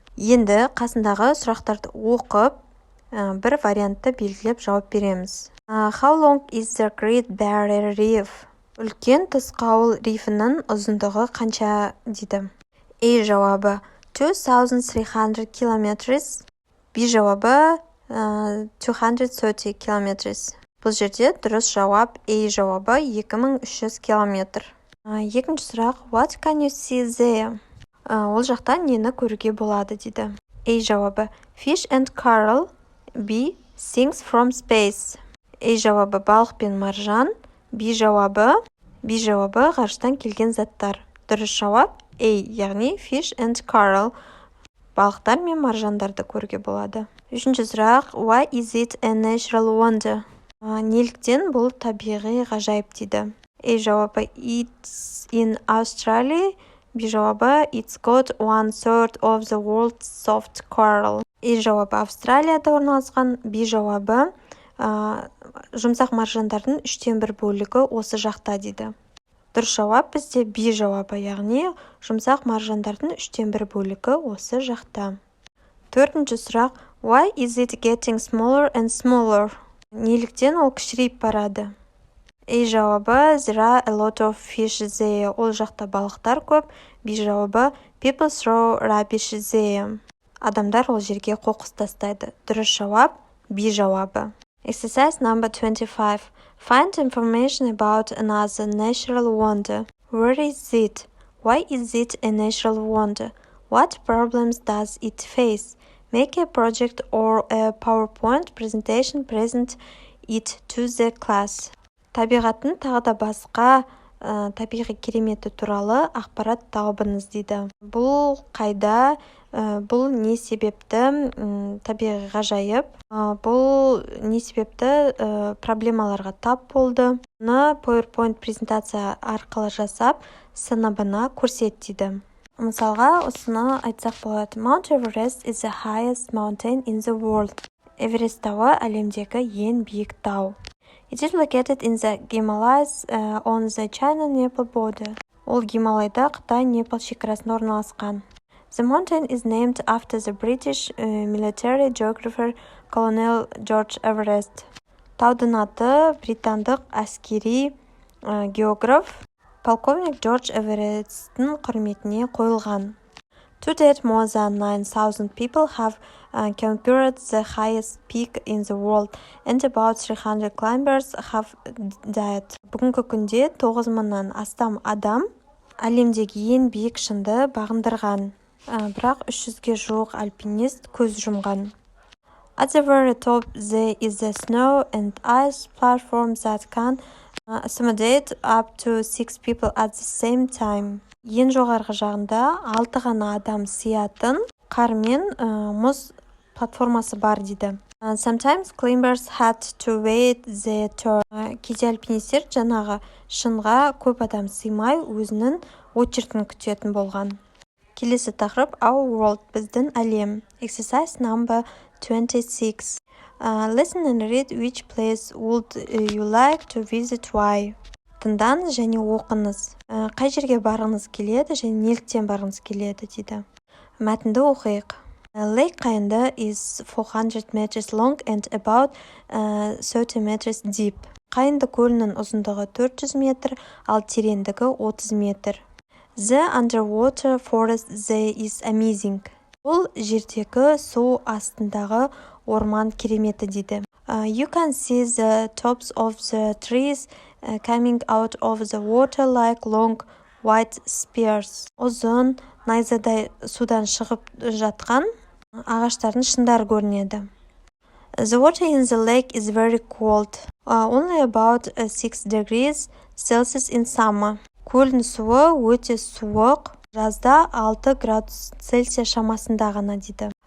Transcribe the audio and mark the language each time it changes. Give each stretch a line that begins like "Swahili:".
Kazakh: Енді қасындағы сұрақтарды оқып, бір вариантты белгілеп жауап береміз.
English: How long is the Great Barrier Reef?
Kazakh: Үлкен тосқауыл рифінің ұзындығы қанша дейді. A жауабы 2,300 kilometers. B жауабы 230 kilometers. Бұл жерде дұрыс жауап A жауабы 2300 километр. Екінші сұрақ
English: What can you see there?
Kazakh: Ол жақта нені көруге болады дейді. A жауабы
English: Fish and coral. B Things from space.
Kazakh: A жауабы балық пен маржан. B жауабы ғарыштан келген заттар. Дұрыс жауап A, яғни
English: Fish and coral.
Kazakh: Балықтар мен маржандарды көруге болады. Үшінші сұрақ
English: Why is it a natural wonder?
Kazakh: Неліктен бұл табиғи ғажайып дейді. A жауабы
English: It's in Australia.
Kazakh: B жауабы
English: It's got 1/3 of the world's soft coral.
Kazakh: A жауабы Австралияда орналасқан. B жауабы жұмсақ маржандардың 1/3 бөлігі осы жақта дейді. Дұрыс жауап бізде B жауабы, яғни жұмсақ маржандардың 1/3 бөлігі осы жақта. Төртінші сұрақ
English: Why is it getting smaller and smaller?
Kazakh: Неліктен ол кішірейіп барады? A жауабы
English: there are a lot of fish there.
Kazakh: Ол жақта балықтар көп. B жауабы
English: people throw rubbish there.
Kazakh: Адамдар ол жерге қоқыс тастайды. Дұрыс жауап B жауабы.
English: Exercise number 25. Find information about another natural wonder. Where is it? Why is it a natural wonder? What problems does it face? Make a project or a PowerPoint presentation, present it to the class.
Kazakh: Табиғаттың тағы да басқа табиғи кереметі туралы ақпарат тауыбыңыз дейді. Бұл қайда, бұл не себепті табиғи ғажайып, бұл не себепті проблемаларға тап болды. Мұны PowerPoint презентация арқылы жасап, сыныбына көрсет дейді. Мысалға, осыны айтсақ болады.
English: Mount Everest is the highest mountain in the world.
Kazakh: Эверест тауы әлемдегі ең биік тау.
English: It is located in the Himalayas on the China-Nepal border.
Kazakh: Ол Гималайда Қытай-Непал шекарасында орналасқан.
English: The mountain is named after the British military geographer Colonel George Everest.
Kazakh: Таудың аты британдық әскери географ полковник Джордж Эвересттің құрметіне қойылған.
English: To date, more than 9,000 people have conquered the highest peak in the world, and about 300 climbers have died.
Kazakh: Бүгінгі күнде 9,000-нан астам адам әлемдегі ең биік шыңды бағындырған, бірақ 300-ге жуық альпинист көз жұмған.
English: At the very top, there is a snow and ice platform that can accommodate up to 6 people at the same time.
Kazakh: Ең жоғарғы жағында 6 ғана адам сиятын қар мен мұз платформасы бар дейді.
English: Sometimes climbers had to wait their turn.
Kazakh: Кейде альпинистер жаңағы шыңға көп адам сыймай өзінің очередін күтетін болған. Келесі тақырып
English: Our World,
Kazakh: біздің әлем.
English: Exercise number 26. Listen and read which place would you like to visit, why?
Kazakh: Тыңдаңыз және оқыңыз. Қай жерге барғыңыз келеді және неліктен барғыңыз келеді дейді. Мәтінді оқиық.
English: Lake Qaynda is 400 meters long and about 30 meters deep.
Kazakh: Qaynda көлінің ұзындығы 400 метр, ал тереңдігі 30 метр.
English: The underwater forest there is amazing.
Kazakh: Бұл жердегі су астындағы орман кереметі дейді.
English: You can see the tops of the trees coming out of the water like long white spears.
Kazakh: Ұзын, найзадай судан шығып жатқан ағаштардың шыңдары көрінеді.
English: The water in the lake is very cold. Only about 6 degrees Celsius in summer.
Kazakh: Көлдің суы өте суық, жазда 6 градус Цельсия шамасында ғана дейді.